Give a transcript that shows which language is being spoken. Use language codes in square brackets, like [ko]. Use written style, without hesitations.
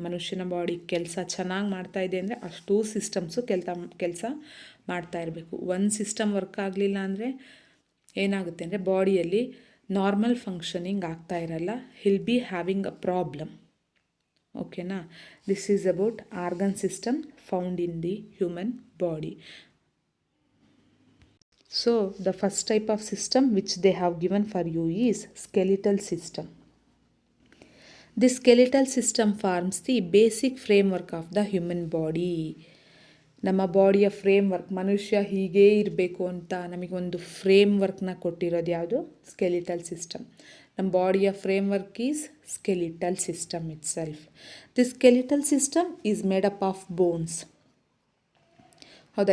[kn] ಮನುಷ್ಯನ ಬಾಡಿ ಕೆಲಸ ಚೆನ್ನಾಗಿ ಮಾಡ್ತಾ ಇದೆ ಅಂದರೆ ಅಷ್ಟೂ ಸಿಸ್ಟಮ್ಸು ಕೆಲಸ ಮಾಡ್ತಾ ಇರಬೇಕು. ಒಂದು ಸಿಸ್ಟಮ್ ವರ್ಕ್ ಆಗಲಿಲ್ಲ ಅಂದರೆ ಏನಾಗುತ್ತೆ ಅಂದರೆ ಬಾಡಿಯಲ್ಲಿ ನಾರ್ಮಲ್ ಫಂಕ್ಷನಿಂಗ್ ಆಗ್ತಾ ಇರಲ್ಲ. [en] He'll be having a problem. ಓಕೆನಾ. This is about organ system found in the human body. So the first type of system which they have given for you is skeletal system. This skeletal system forms the basic framework of the human body. [kn] ನಮ್ಮ ಬಾಡಿಯ framework, ಮನುಷ್ಯ ಹೀಗೇ ಇರಬೇಕು ಅಂತ ನಮಗೊಂದು ಫ್ರೇಮ್ವರ್ಕ್ನ ಕೊಟ್ಟಿರೋದು ಯಾವುದು? Skeletal system. ನಮ್ಮ ಬಾಡಿಯ [en] Framework is skeletal system itself. This skeletal system is made up of bones. ಹೌದಾ.